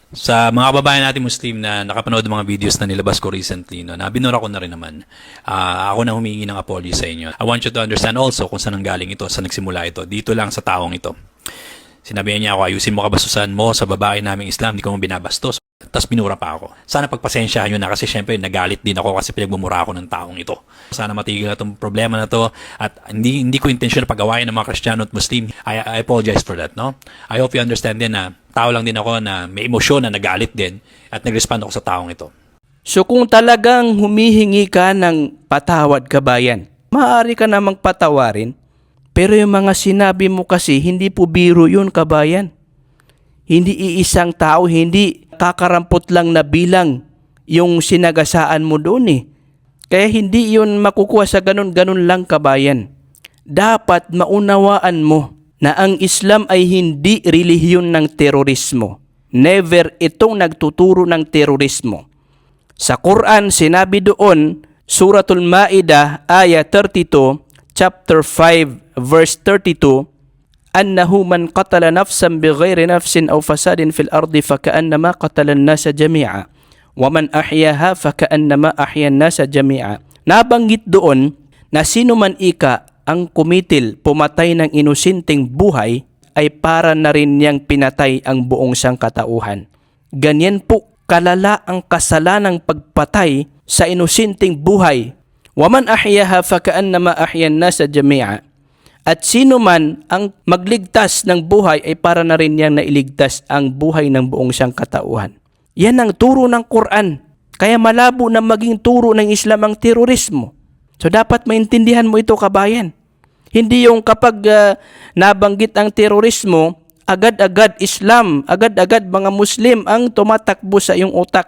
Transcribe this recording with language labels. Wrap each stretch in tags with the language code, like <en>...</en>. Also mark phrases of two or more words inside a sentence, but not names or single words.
<tl>Sa mga kababayan natin Muslim na nakapanood ng mga videos na nilabas ko recently, no, na binura ko na rin naman, ako na humingi ng apology sa inyo.</tl> <en>I want you to understand also</en> <tl>kung saan nanggaling ito, saan nagsimula ito. Dito lang sa taong ito. Sinabihan niya ako, ayusin mo kabastusan mo sa babae naming Islam, di ko mo binabastos. Tapos binura pa ako. Sana pagpasensyahan nyo na kasi syempre nagalit din ako kasi pinagmumura ako ng taong ito. Sana matigil na itong problema na to at hindi ko intensyon na pagawain ng mga Kristiyano at Muslim.</tl> <en>I apologize for that, no? I hope you understand</en> <tl>din na tao lang din ako na may emosyon na nagalit din at nag-respond ako sa taong ito. So kung talagang humihingi ka ng patawad, kabayan, maaari ka namang patawarin. Pero yung mga sinabi mo kasi, hindi po biro yun, kabayan. Hindi iisang tao, hindi kakarampot lang na bilang yung sinagasaan mo doon eh. Kaya hindi yun makukuha sa ganun-ganun lang, kabayan. Dapat maunawaan mo na ang Islam ay hindi relihiyon ng terorismo. Never itong nagtuturo ng terorismo. Sa Quran, sinabi doon, Suratul Ma'idah, ayah 32,</tl> <en>chapter 5, verse 32,</en> <ar>أنه من قتل نفسا بغير نفس أو فساد في الأرض فكأنما قتل الناس جميعا ومن أحياها فكأنما أحيا الناس جميعا.</ar> <tl>Nabanggit doon na sino man ika ang kumitil, pumatay ng inosenteng buhay, ay para na rin niyang pinatay ang buong sangkatauhan. Ganyan po kalala ang kasalanang pagpatay sa inosenteng buhay.</tl> <ar>ومن أحياها فكأنما أحيا الناس جميعا.</ar> <tl>At sino man ang magligtas ng buhay ay para na rin niyang nailigtas ang buhay ng buong sangkatauhan. Yan ang turo ng Quran. Kaya malabo na maging turo ng Islam ang terorismo. So dapat maintindihan mo ito, kabayan. Hindi yung kapag nabanggit ang terorismo, agad-agad Islam, agad-agad mga Muslim ang tumatakbo sa iyong utak.</tl>